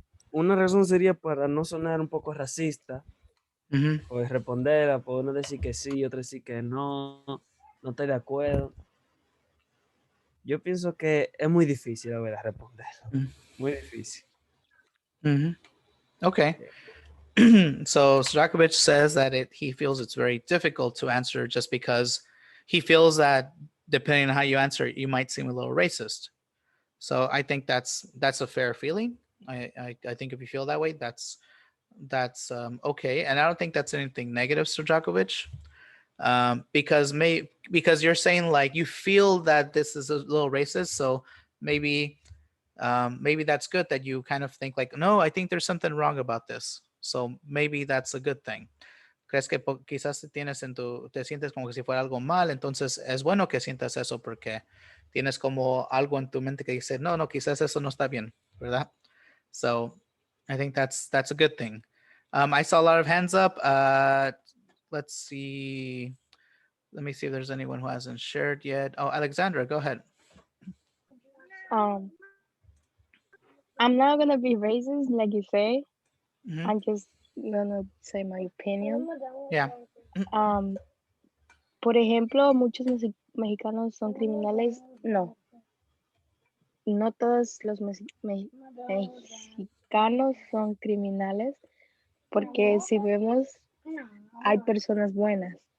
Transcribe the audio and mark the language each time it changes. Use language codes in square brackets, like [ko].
[es] Una razón sería para no sonar un poco racista, Mm-hmm. pues responderla, por uno decir que sí, otro decir que no, no estoy de acuerdo. Yo pienso que es muy difícil, la verdad, responderlo. Muy difícil. Mm-hmm. Okay. [en] So Stojakovic says that he feels it's very difficult to answer just because he feels that depending on how you answer it, you might seem a little racist. So I think that's a fair feeling. I think if you feel that way, that's okay, and I don't think that's anything negative, Stojakovic, because you're saying like you feel that this is a little racist, so maybe maybe that's good that you kind of think like, no, I think there's something wrong about this. So maybe that's a good thing. [es] Crees que quizás te sientes como que si fuera algo mal, entonces es bueno que sientas eso porque tienes como algo en tu mente que dice, no, no, quizás eso no está bien, ¿verdad? [en] So I think that's a good thing. I saw a lot of hands up. Let's see. Let me see if there's anyone who hasn't shared yet. Oh, Alexandra, go ahead. Um, I'm not gonna be racist, like you say. Mhm. I'm just gonna say my opinion. Yeah. [es] Por ejemplo, muchos mexicanos son criminales. No, no todos los mexicanos son criminales, porque si vemos, hay personas buenas.